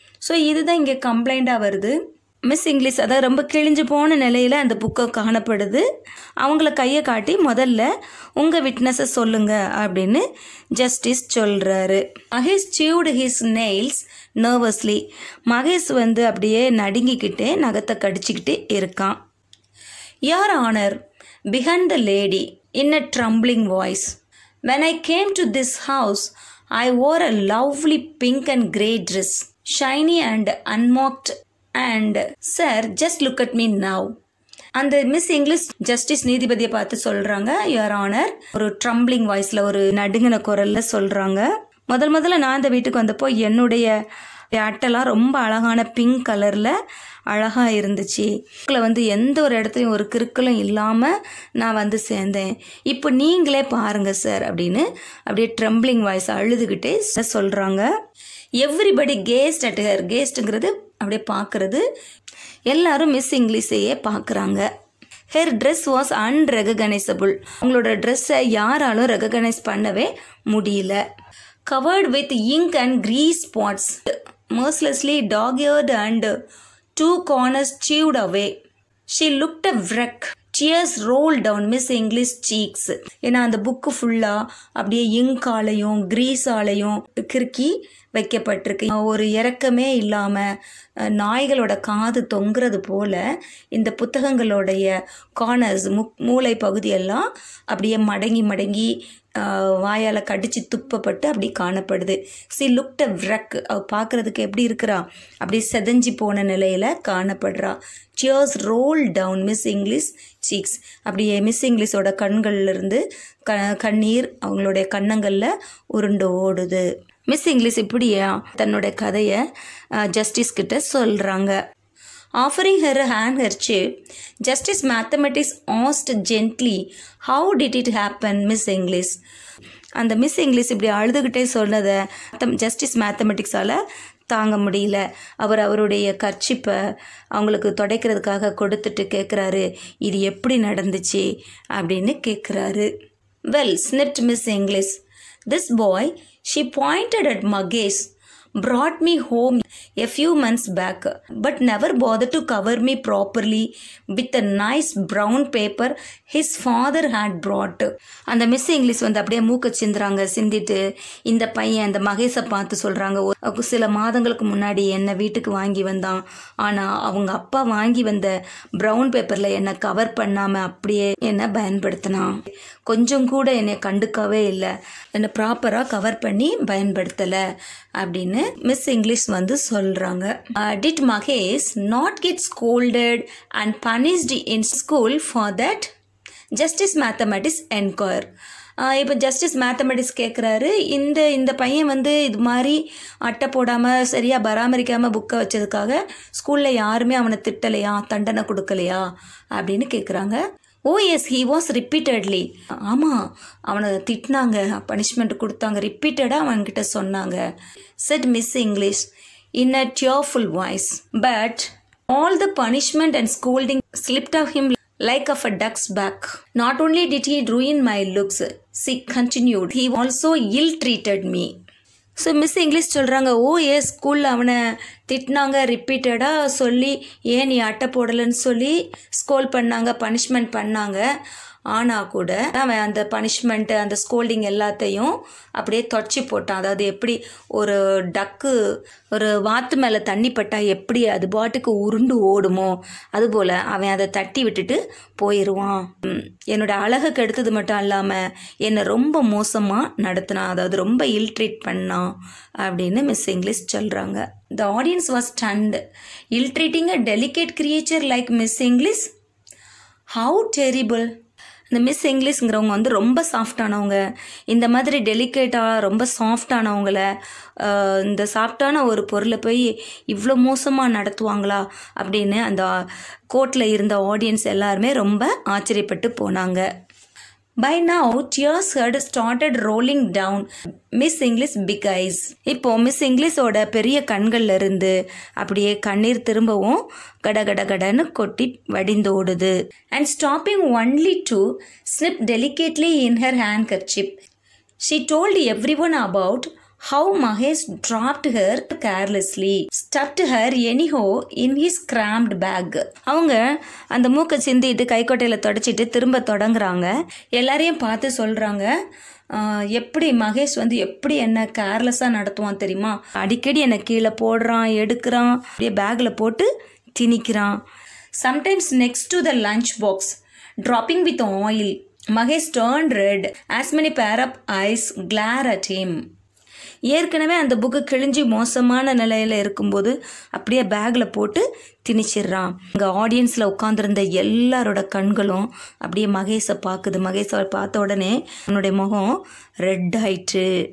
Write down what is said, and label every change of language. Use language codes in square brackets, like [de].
[ta] So இதுதான் இங்கே கம்ப்ளைண்ட்டாக வருது. மிஸ் இங்கிலீஷ் அதாவது ரொம்ப கிழிஞ்சு போன நிலையில் அந்த புக்கை காணப்படுது. அவங்கள கையை காட்டி முதல்ல உங்கள் விட்னஸை சொல்லுங்க அப்படின்னு ஜஸ்டிஸ் சொல்கிறாரு. [en] Mahesh chewed his nails nervously. [ta] மகேஷ் வந்து அப்படியே நடுங்கிக்கிட்டே நகத்தை கடிச்சிக்கிட்டு இருக்கான். [en] Your Honor, began the lady in a trembling voice. When I came to this house, I wore a lovely pink and grey dress, shiny and unmarked. And sir, just look at me now. [ta] அந்த miss English justice நீதிபதியை பார்த்து சொல்கிறாங்க, [en] your honour, [ta] ஒரு trembling வாய்ஸில் ஒரு நடுங்கின குரலில் சொல்கிறாங்க. முதல்ல நான் இந்த வீட்டுக்கு வந்தப்போ என்னுடைய அட்டைலாம் ரொம்ப அழகான பிங்க் கலரில் அழகாக இருந்துச்சு. வந்து எந்த ஒரு இடத்துலையும் ஒரு கிறுக்கலும் இல்லாமல் நான் வந்து சேர்ந்தேன். இப்போ நீங்களே பாருங்கள் சார் அப்படின்னு அப்படியே ட்ரம்பிளிங் வாய்ஸ் அழுதுகிட்டே சொல்கிறாங்க. [en] Everybody gazed at her. [ta] கேஸ்ட்டுங்கிறது அப்படியே பார்க்குறது. எல்லாரும் மிஸ் இங்கிலீஷையே பார்க்குறாங்க. [en] Her dress was unrecognisable. [ta] அவங்களோட ட்ரெஸ்ஸை யாராலும் ரெகனைஸ் பண்ணவே முடியல. [en] Covered with ink and grease spots, mercilessly dog-eared and two corners chewed away. She looked a wreck. Tears rolled down Miss English cheeks. [ta] ஏன்னா அந்த புக்கு ஃபுல்லாக அப்படியே இங்காலையும் கிரீஸாலையும் கிறுக்கி வைக்கப்பட்டிருக்கு. ஒரு இறக்கமே இல்லாமல் நாய்களோட காது தொங்குறது போல் இந்த புத்தகங்களுடைய கார்னர்ஸ் மூளை பகுதியெல்லாம் அப்படியே மடங்கி வாயால் கடிச்சு துப்பப்பட்டு அப்படி காணப்படுது. [en] She looked a wreck. [ta] அவ பார்க்குறதுக்கு எப்படி இருக்கிறா, அப்படி செதஞ்சி போன நிலையில் காணப்படுறா. [en] Tears roll down Miss English cheeks. [ta] அப்படியே மிஸ் இங்கிலீஷோட கண்கள்லேருந்து கண்ணீர் அவங்களுடைய கன்னங்களில் உருண்டு ஓடுது. மிஸ் இங்கிலீஷ் இப்படியா தன்னோட கதையை ஜஸ்டிஸ் கிட்ட சொல்கிறாங்க. [en] Offering her a handkerchief, Justice Mathematics asked gently, how did it happen, Miss English? [ta] அந்த மிஸ் இங்கிலீஷ் இப்படி அழுதுகிட்டே சொன்னதை ஜஸ்டிஸ் மேத்தமெட்டிக்ஸால் தாங்க முடியல. அவருடைய கர்ச்சிப்பை அவங்களுக்கு துடைக்கிறதுக்காக கொடுத்துட்டு கேட்குறாரு, இது எப்படி நடந்துச்சு அப்படின்னு கேட்குறாரு. [en] Well, sniffed Miss English. This boy, she pointed at Magesh, brought me home a few months back, but never bothered to cover me properly with a nice brown paper his father had brought. [ta] அந்த miss English வந்து அப்படியே மூக்க சிந்திட்டு இந்த பையன் அந்த மகேஷை பார்த்து சொல்கிறாங்க, சில மாதங்களுக்கு முன்னாடி என்னை வீட்டுக்கு வாங்கி வந்தான், ஆனால் அவங்க அப்பா வாங்கி வந்த ப்ரௌன் பேப்பரில் என்னை கவர் பண்ணாமல் அப்படியே என்னை பயன்படுத்தினான். கொஞ்சம் கூட என்னை கண்டுக்கவே இல்லை, என்னை ப்ராப்பராக கவர் பண்ணி பயன்படுத்தலை அப்படின்னு மிஸ் இங்கிலீஷ் வந்து சொல்கிறாங்க. [en] Did Mahesh not get scolded and punished in school for that? Justice Mathematics enquire. [ta] இப்போ ஜஸ்டிஸ் மேத்தமெட்டிக்ஸ் கேட்குறாரு, இந்த பையன் வந்து இது மாதிரி அட்டை போடாமல் சரியாக பராமரிக்காமல் புக்கை வச்சதுக்காக ஸ்கூலில் யாருமே அவனை திட்டலையா, தண்டனை கொடுக்கலையா அப்படின்னு கேட்குறாங்க. [en] Oh yes, he was repeatedly. [ta] ஆமாம், அவனை திட்டினாங்க, பனிஷ்மெண்ட் கொடுத்தாங்க, ரிப்பீட்டடாக அவன்கிட்ட சொன்னாங்க. [en] Said Miss English in a tearful voice. But All the punishment and scolding slipped off him like of a duck's back. Not only did he ruin my looks, she continued, he also ill-treated me. [ta] So miss English சொல்கிறாங்க, ஸ்கூலில் அவனை திட்டினாங்க, ரிப்பீட்டடாக சொல்லி ஏன் நீ அட்டை போடலைன்னு சொல்லி ஸ்கோல் பண்ணாங்க, பனிஷ்மெண்ட் பண்ணாங்க. ஆனால் கூட அவன் அந்த பனிஷ்மெண்ட்டு அந்த ஸ்கோல்டிங் எல்லாத்தையும் அப்படியே தொடச்சி போட்டான். அதாவது எப்படி ஒரு டக்கு ஒரு வாத்து மேலே தண்ணி பட்டால் எப்படி அது பாட்டுக்கு உருண்டு ஓடுமோ அதுபோல் அவன் அதை தட்டி விட்டுட்டு போயிடுவான். என்னோடய அழகை கெடுத்தது மட்டும் இல்லாமல் என்னை ரொம்ப மோசமாக நடத்தினான், அதாவது ரொம்ப இல்ட்ரீட் பண்ணான் அப்படின்னு மிஸ் இங்கிலீஷ் சொல்கிறாங்க. [en] The audience was stunned. Ill-treating a delicate creature like Miss English? How terrible! [ta] இந்த மிஸ் இங்கிலீஷ்ங்கிறவங்க வந்து ரொம்ப சாஃப்டானவங்க. இந்த மாதிரி டெலிகேட்டாக ரொம்ப சாஃப்டானவங்கள இந்த சாஃப்டான ஒரு பொருளை போய் இவ்வளோ மோசமாக நடத்துவாங்களா அப்படின்னு அந்த கோர்ட்டில் இருந்த ஆடியன்ஸ் எல்லாருமே ரொம்ப ஆச்சரியப்பட்டு போனாங்க. [en] By now, tears had started rolling down Miss English big eyes. [ta] இப்போ மிஸ் இங்கிலீஷோட பெரிய கண்கள்ல இருந்து அப்படியே கண்ணீர் திரும்பவும் கடகடகடன்னு கொட்டி வடிந்தோடுது. [en] And stopping only to snip delicately in her handkerchief, she told everyone about how Mahesh dropped her carelessly, stuffed her anyhow in his crammed bag. [ta] அவங்க அந்த மூக்கை சிந்திட்டு கைக்கொட்டையில் தொடச்சிட்டு திரும்ப தொடங்குறாங்க. எல்லாரையும் பார்த்து சொல்கிறாங்க, எப்படி மகேஷ் வந்து எப்படி என்ன கேர்லெஸ்ஸாக நடத்துவான் தெரியுமா, அடிக்கடி என்னை கீழே போடுறான், எடுக்கிறான், அப்படியே பேக்கில் போட்டு திணிக்கிறான். [en] Sometimes next to the lunch box, dropping with oil, Mahesh turned red as many pair of eyes glare at him. [ta] ஏற்கனவே அந்த புக்கு கிழிஞ்சி மோசமான நிலையில் இருக்கும்போது அப்படியே பேக்கில் போட்டு திணிச்சிடுறான். இங்கே ஆடியன்ஸில் உட்காந்துருந்த எல்லாரோட கண்களும் அப்படியே மகேஷை பார்க்குது. மகேஷை பார்த்த உடனே அவனுடைய முகம் ரெட் ஆயிற்று.